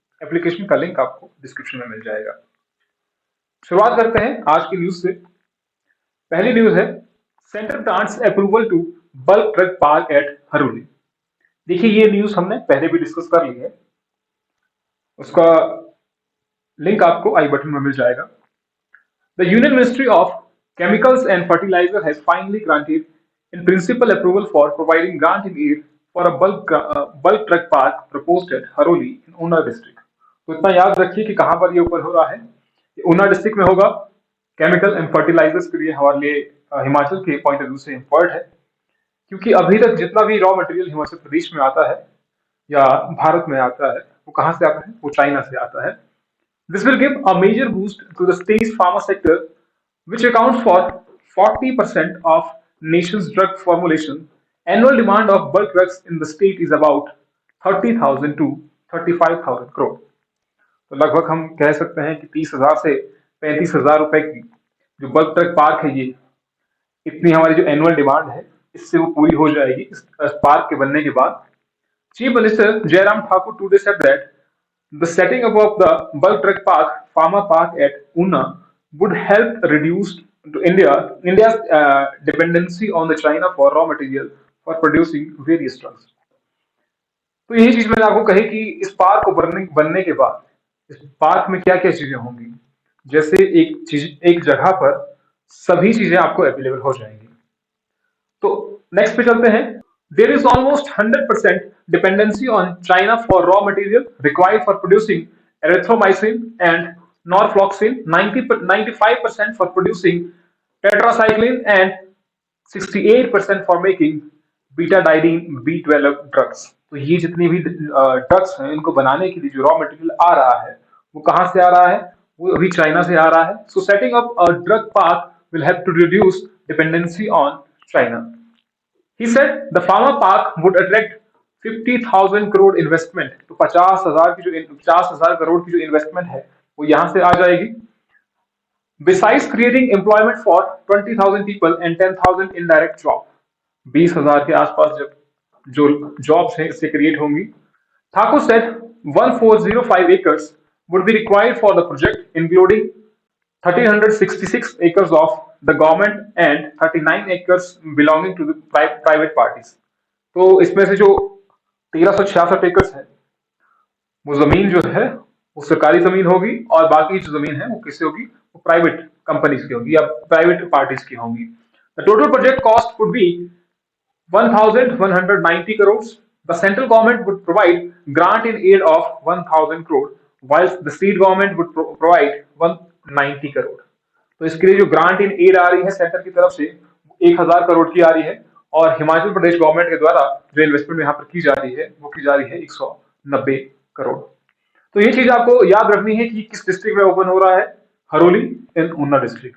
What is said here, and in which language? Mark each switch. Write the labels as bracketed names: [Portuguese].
[Hindi] Application का link आपको description में मिल जाएगा। शुरुआत करते हैं आज की न्यूज से। [English] पहली न्यूज है, centre grants approval to bulk drug park at Haroli. [Hindi] देखिए ये न्यूज हमने पहले भी डिस्कस कर ली है, उसका लिंक आपको आई बटन में मिल जाएगा। [English] The Union Ministry of Chemicals and Fertilizer has finally granted in principle approval for providing grant in aid for a bulk truck park proposed at Haroli in Una district। [Hindi] तो इतना याद रखिए कि कहां पर ये ओपन हो रहा है, ये ऊना डिस्ट्रिक्ट में होगा। केमिकल एंड फर्टिलाइजर्स के लिए हमारे लिए हिमाचल के पॉइंट ऑफ व्यू से इम्पोर्ट है, क्योंकि अभी तक जितना भी रॉ मटेरियल हिमाचल प्रदेश में आता है या भारत में आता है वो कहां से आता है, वो चाइना से आता है। [English] This will give a major boost to the state's pharma sector, which accounts for 40% of nation's drug formulation. Annual demand of bulk drugs in the state is about 30,000 to 35,000 crore। [Hindi] तो लगभग हम कह सकते हैं कि 30,000 से 35,000 रुपए की जो बल्क ड्रग पार्क है, ये इतनी हमारी जो एनुअल डिमांड है इससे वो पूरी हो जाएगी इस पार्क के बनने के बाद। [English] Chief Minister Jairam Thakur today said that the setting up of the bulk drug park, pharma park at Una, would help reduce to India's dependency on the China for raw material for producing various drugs। [Hindi] तो यही चीज मैंने आपको कही कि इस park को बनने के बाद इस पार्क में क्या क्या चीजें होंगी। जैसे एक जगह पर सभी चीजें आपको अवेलेबल हो जाएंगी। तो नेक्स्ट पे चलते हैं। [English] There is almost 100% dependency on China for raw material required for producing erythromycin and norfloxacin, 95% for producing tetracycline and 68% for making betadine B12 drugs। [Hindi] तो ये जितनी भी ड्रग्स हैं इनको बनाने के लिए जो रॉ मटेरियल आ रहा है वो कहां से आ रहा है, वो अभी चाइना से आ रहा है। [English] So setting up a drug park will help to reduce dependency on China। He said the pharma park would attract 50,000 crore investment। [Hindi] तो 50,000 करोड़ की जो इन्वेस्टमेंट है वो यहां से आ जाएगी। [English] Besides creating employment for 20,000 people and 10,000 indirect job, [Hindi] 20,000 के आसपास जब जो जॉब्स हैं इससे क्रिएट होंगी। [English] Thakur said 1405 acres would be required for the project, including 1,366 acres of the government and 39 acres belonging to the private parties। [Hindi] तो इसमें से जो 1366 एकड़ है वो जमीन जो है वो सरकारी जमीन होगी और बाकी जो जमीन है वो किससे होगी, वो प्राइवेट कंपनीज की होगी या प्राइवेट पार्टीज की होंगी। [English] The total project cost would be 1,190 crores। The central government would provide grant in aid of 1,000 crore, whilst the state government would provide 190 crore। [Hindi] तो इसके लिए जो ग्रांट इन एड आ रही है सेंटर की तरफ से 1,000 करोड़ की आ रही है और हिमाचल प्रदेश गवर्नमेंट के द्वारा जो इन्वेस्टमेंट यहाँ पर की जा रही है वो की जा रही है 190 करोड़। तो ये चीज आपको याद रखनी है कि किस डिस्ट्रिक्ट में ओपन हो रहा है, हरोली इन ऊना डिस्ट्रिक्ट।